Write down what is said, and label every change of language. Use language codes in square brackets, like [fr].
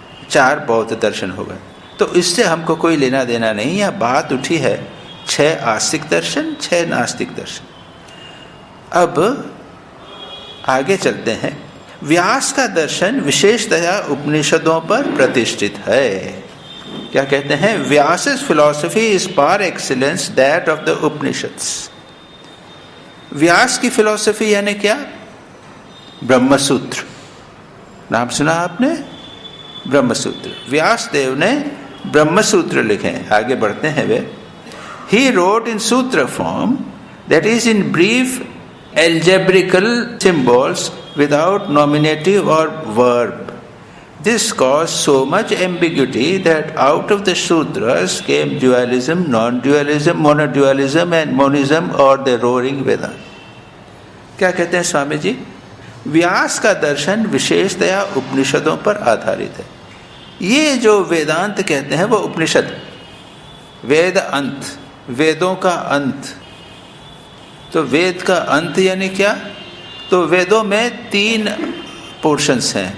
[hi] 4 बौद्ध दर्शन हो गए। तो इससे हमको कोई लेना देना नहीं, या बात उठी है 6 आस्तिक दर्शन, 6 नास्तिक दर्शन। अब आगे चलते हैं। व्यास का दर्शन विशेषतया उपनिषदों पर प्रतिष्ठित है। क्या कहते हैं, [en] Vyasa's philosophy is par excellence that of the Upanishads। [hi] व्यास की फिलॉसफी यानी क्या, ब्रह्मसूत्र। नाम सुना आपने, ब्रह्मसूत्र। व्यास देव ने ब्रह्मसूत्र लिखे। आगे बढ़ते हैं वे। [en] He wrote in sutra form, that is in brief algebraical symbols without nominative or verb. This caused so much ambiguity that out of the sutras came dualism, non-dualism, monodualism and monism or the roaring Veda। [hi] क्या कहते हैं स्वामी जी, व्यास का दर्शन विशेषतया उपनिषदों पर आधारित है। ये जो वेदांत कहते हैं वो उपनिषद, वेद अंत, वेदों का अंत। तो वेद का अंत यानी क्या, तो वेदों में 3 पोर्शंस हैं।